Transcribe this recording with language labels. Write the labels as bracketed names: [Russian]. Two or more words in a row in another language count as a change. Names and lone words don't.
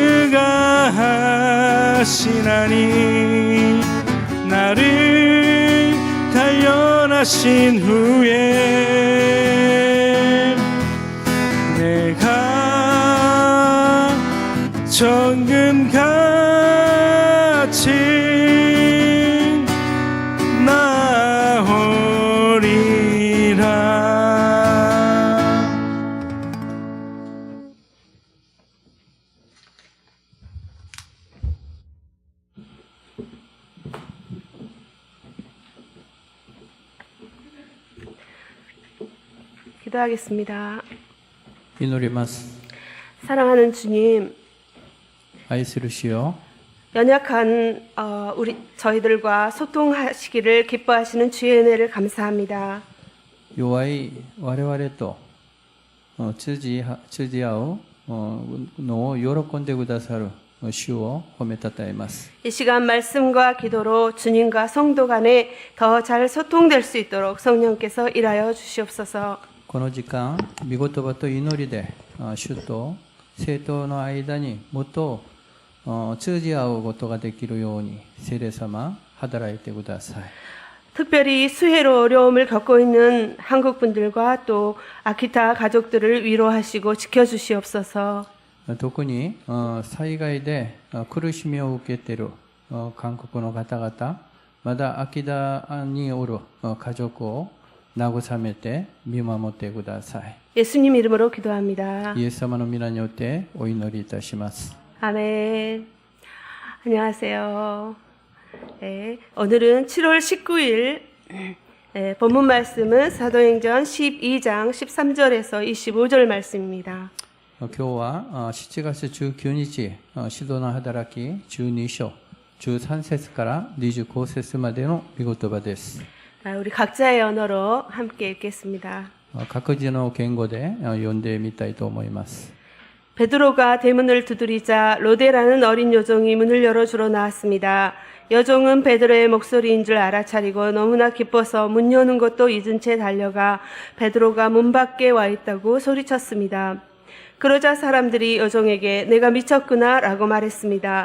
[Korean] 그가 하시나니, 나를 단련하신 후에 내가 정금같이 나오리라. 기도하겠습니다. [Japanese] 祈ります。 [Korean] 사랑하는 주님, [Japanese] 愛する主よ、 [Korean] 연약한 저희들과 소통하시기를 기뻐하시는 주의 은혜를 감사합니다. [Japanese] 弱い我々と通じ合うのを喜んでくださる主を褒めたたえます。 [Korean] 이 시간 말씀과 기도로 주님과 성도 간에 더 잘 소통될 수 있도록 성령께서 일하여 주시옵소서. [Japanese] この時間、御言葉と祈りで主と生徒の間にもっと通じ合うことができるように聖霊様働いてください。 [Korean] 특별히 수해로 어려움을 겪고 있는 한국 분들과 또 아키타 가족들을 위로하시고 지켜주시옵소서. [Japanese] 特に災害で苦しみを受けている韓国の方々、まだ秋田におる家族を慰めて見守ってください。 [Korean] 예수님 이름으로 기도합니다. [Japanese] イエス様の皆によってお祈りいたします。 [Korean] 아멘. 안녕하세요. 네, 오늘은 7월 19일 본문 말씀은 사도행전 12장 13절에서 25절 말씀입니다. [Japanese] 今日は7月19日、使徒の働き12章13節から25節までの御言葉です。 [Korean] 우리 각자의 언어로 함께 읽겠습니다. [Japanese] 各自の言語で読んでみたいと思います。 [Korean] 베드로가 대문을 두드리자 로데라는 어린 여종이 문을 열어주러 나왔습니다. 여종은 베드로의 목소리인 줄 알아차리고 너무나 기뻐서 문 여는 것도 잊은 채 달려가 베드로가 문 밖에 와 있다고 소리쳤습니다. 그러자 사람들이 여종에게 내가 미쳤구나 라고 말했습니다.